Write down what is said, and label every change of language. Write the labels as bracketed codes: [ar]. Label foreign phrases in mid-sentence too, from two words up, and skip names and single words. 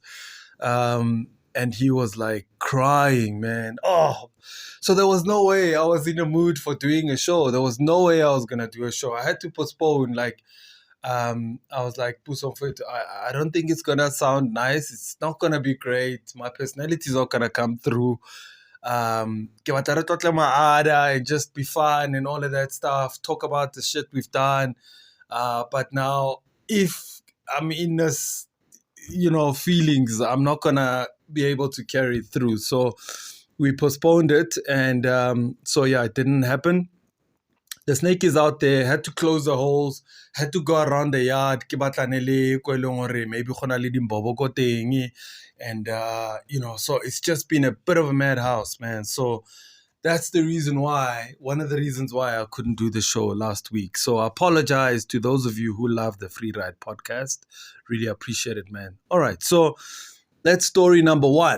[en] And he was like crying, man. Oh, so there was no way I was in a mood for doing a show. There was no way I was gonna do a show. I had to postpone. Like, I was like, [zu] Puso Mfowethu, [en] I don't think it's gonna sound nice. It's not gonna be great. My personality is not gonna come through. [tn] Ke batla re tlotle maada [en] and just be fun and all of that stuff. Talk about the shit we've done. But now, if I'm in this, feelings, I'm not gonna be able to carry it through. So we postponed it, and so yeah, it didn't happen. The snake is out there, had to close the holes, had to go around the yard, [tn] ke batlane le ko e leng hore maybe go na le dimbobo ko teng. [en] And so it's just been a bit of a madhouse, man. So that's the reason why, one of the reasons why I couldn't do the show last week. So I apologize to those of you who love the Free Ride podcast. Really appreciate it, man. All right, so that's story number one.